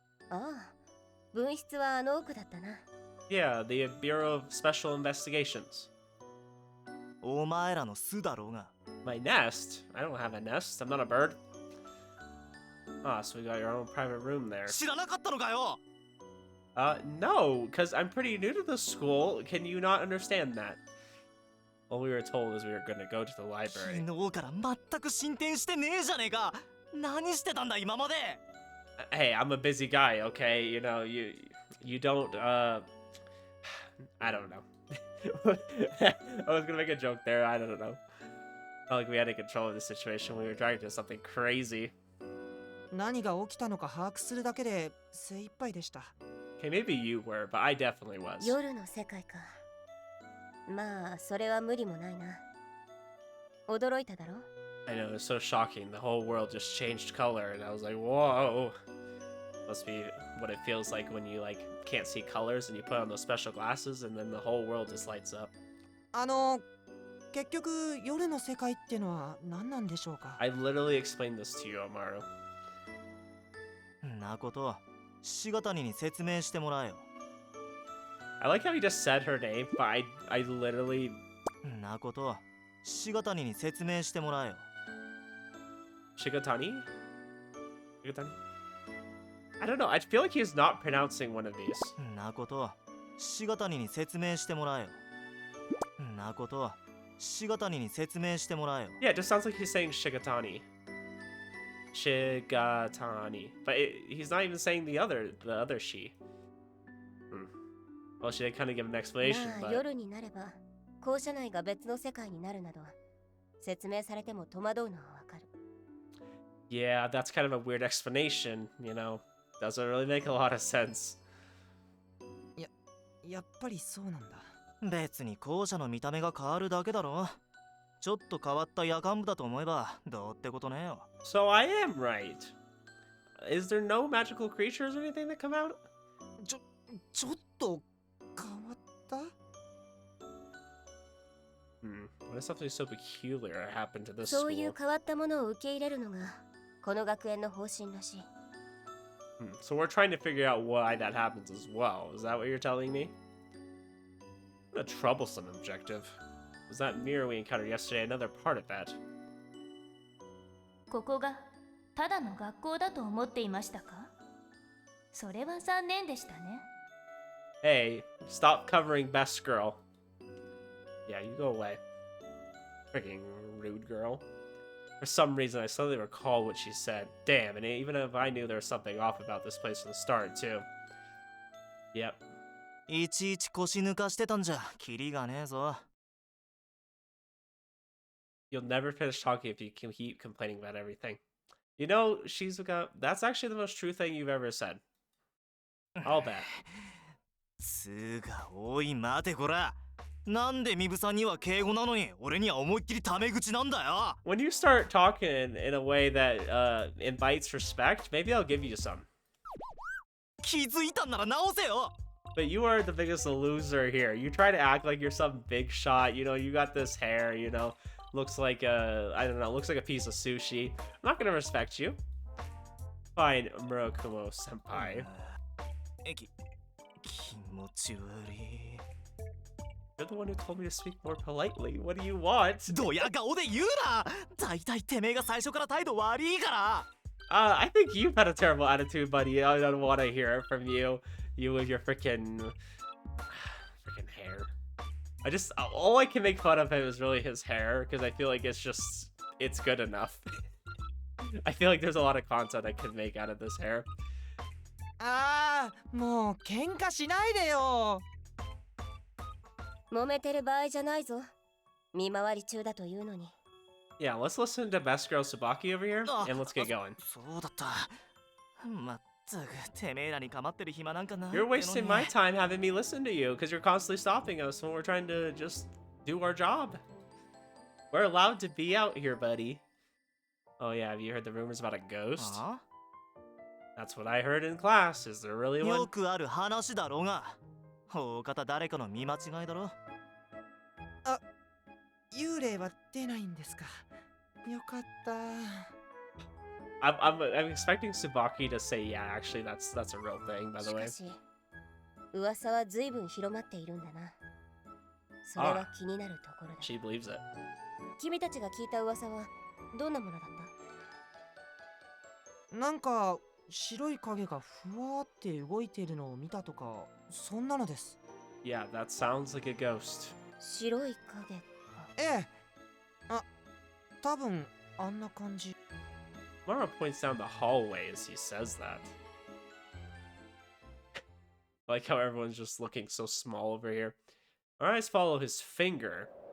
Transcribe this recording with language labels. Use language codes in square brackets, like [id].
[ja] ああ、分室はあの奥だったな。 [en] Yeah, the Bureau of Special Investigations. [ja] お前らの巣だろうが。 [en] My nest? I don't have a nest. I'm not a bird. Ah, so we got your own private room there. [ja] 知らなかったのかよ。 [en] No, because I'm pretty new to the school. Can you not understand that? All we were told is we were going to go to the library. [ja] 昨日から全く進展してねえじゃねえか。何してたんだ今まで。 [en] Hey, I'm a busy guy, okay? You know, you don't, I don't know. I was gonna make a joke there, I don't know. Not like we had any control of the situation. We were dragged into something crazy. [ja] 何が起きたのか把握するだけで精一杯でした。 [en] Okay, maybe you were, but I definitely was. [ja] 夜の世界か。まあ、それは無理もないな。驚いただろ？ [en] I know, it was so shocking. The whole world just changed color, and I was like, whoa. Must be what it feels like when you, like, can't see colors and you put on those special glasses, and then the whole world just lights up. [ja] 結局夜の世界ってのは何なんでしょうか。 [en] I literally explained this to you, Amaru. [ja] なこと、しがたにに説明してもらえよ。 [en] I like how he just said her name, but I literally... [ja] なこと、しがたにに説明してもらえよ。 [en] Shigatani? Shigatani? I don't know, I feel like he's not pronouncing one of these. [ja] なこと、しがたにに説明してもらえよ。なこと、しがたにに説明してもらえよ。 [en] Yeah, it just sounds like he's saying Shigatani. Shigatani. But he's not even saying the other she. Well, she did kind of give an explanation, [ja] まあ、 [en] but... [ja] 夜になれば校舎内が別の世界になるなど説明されても戸惑うのはわかる。 [en] Yeah, that's kind of a weird explanation, you know. Doesn't really make a lot of sense. [ja] やっぱりそうなんだ。別に校舎の見た目が変わるだけだろ。ちょっと変わった夜間部だと思えばどうってことねえよ。 [en] So I am right. Is there no magical creatures or anything that come out? [ja] ちょっと変わった？ [en] What is something so peculiar happened to this [ja] そういう [en] school? [ja] 変わったものを受け入れるのがこの学園の方針らしい。 [en] So we're trying to figure out why that happens as well. Is that what you're telling me? What a troublesome objective. Was that mirror we encountered yesterday another part of that? [ja] ここがただの学校だと思っていましたか？それは残念でしたね。 [en] Hey, stop covering best girl. Yeah, you go away. Freaking rude girl. For some reason, I suddenly recall what she said. Damn, and even if I knew there was something off about this place from the start, too. Yep. [ja] いちいち腰抜かしてたんじゃキリがねえぞ。 [en] You'll never finish talking if you can keep complaining about everything. You know, Shizuka, that's actually the most true thing you've ever said. I'll bet. [ja] つーかおい待てこら。なんでミブさんには敬語なのに俺には思いっきりタメ口なんだよ。 [en] When you start talking in a way that invites respect, maybe I'll give you some. [ja] 気づいたんなら直せよ。 [en] But you are the biggest loser here. You try to act like you're some big shot. You know, you got this hair, you know, looks like I don't know, looks like a piece of sushi. I'm not gonna respect you. Fine, Murakumo senpai. [ja] 気持ち悪い。 [en] You're the one who told me to speak more politely. What do you want? [ja] ドヤ顔で言うな。だいたいてめえが最初から態度悪いから。 [en] I think you've had a terrible attitude, buddy. I don't want to hear it from you. You with your freaking hair. All I can make fun of him is really his hair, because I feel like it's good enough. I feel like there's a lot of content I could make out of this hair. [ja] ああ、もう喧嘩しないでよ。揉めてる場合じゃないぞ。見回り中だというのに。 [en] Yeah, let's listen to Best Girl Tsubaki over here, and let's get going. [ja] そうだった。まったくてめえらに構ってる暇なんかない。 [en] You're wasting my time having me listen to you, because you're constantly stopping us when we're trying to just do our job. We're allowed to be out here, buddy. Oh yeah, have you heard the rumors about a ghost? あ That's what I heard in class. Is there really あ one? [ja] よくある話だろうが。大方誰かの見間違いだろ。幽霊は出ないんですか。よかった。 [en] I'm expecting Tsubaki to say, yeah, actually, that's a real thing, by the し way. [ja] かし、噂は随分広まっているんだな。それは気になるところだ。 [en] She believes it. [ja] 君たちが聞いた噂はどんなものだった？なんか白い影がふわーって動いているのを見たとか、そんなのです。 [en] Yeah, that sounds like a ghost. [ja] 白い影か。ええ。あ、多分あんな感じ。 [en] Mara points down the hallway as he says that. I like how everyone's just looking so small over here. Our eyes follow his finger.